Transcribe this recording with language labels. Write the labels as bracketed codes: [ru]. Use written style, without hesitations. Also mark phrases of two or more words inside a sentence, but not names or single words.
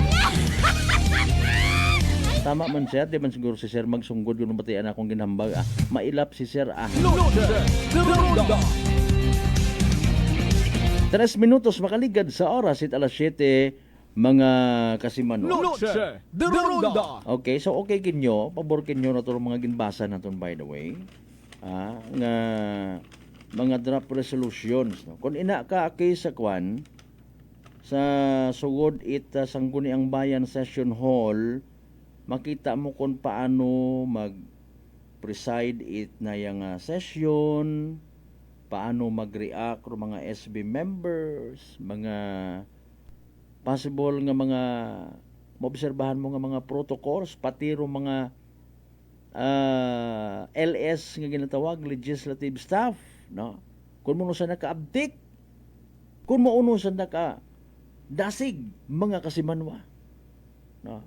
[akl] Tama man sir, di man siguro si sir magsunggod kung batian akong ginhambag. Mailap si sir 3 minutos makaligad sa oras it alas 7 mga kasimanwa. Okay, so okay kinyo, pabor kinyo na to mga ginbasa naton [en] by the way. [akl] Nga mga [en] draft resolutions [akl] no. Kung ina ka sa kwan sa sugod it sangguni ang bayan [en] session hall, [akl] makita mo kung paano mag-preside it na yung session, paano mag-react ng mga [en] SB members, [akl] mga possible nga mga maobserbahan mo nga mga protocols, pati ro mga LS nga ginatawag, [en] legislative staff, [akl] no? Kung mo sa naka-update, kung mo sa naka-dasig mga kasimanwa, no?